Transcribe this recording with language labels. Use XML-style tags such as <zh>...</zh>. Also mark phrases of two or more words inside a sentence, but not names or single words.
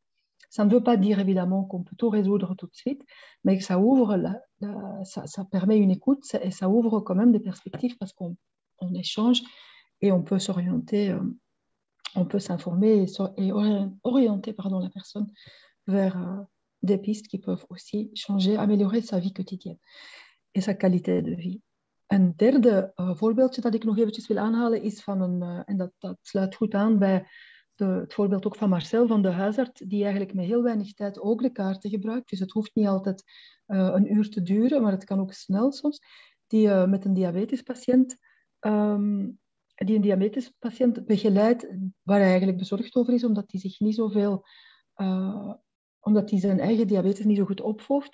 <fr>Ça ne veut pas dire évidemment qu'on peut tout résoudre tout de suite, mais que ça ouvre, ça permet une écoute et ça ouvre quand même des perspectives parce qu'on échange et on peut s'orienter, on peut s'informer et orienter la personne vers des pistes qui peuvent aussi améliorer sa vie quotidienne et sa qualité de vie.</fr> <nl>Een derde voorbeeldje dat ik nog eventjes wil aanhalen is en dat sluit goed aan bij het voorbeeld ook van Marcel van de huisarts, die eigenlijk met heel weinig tijd ook de kaarten gebruikt. Dus het hoeft niet altijd een uur te duren, maar het kan ook snel soms. Die met een diabetespatiënt begeleidt, waar hij eigenlijk bezorgd over is, omdat hij zich niet zoveel, omdat hij zijn eigen diabetes niet zo goed opvolgt.</nl>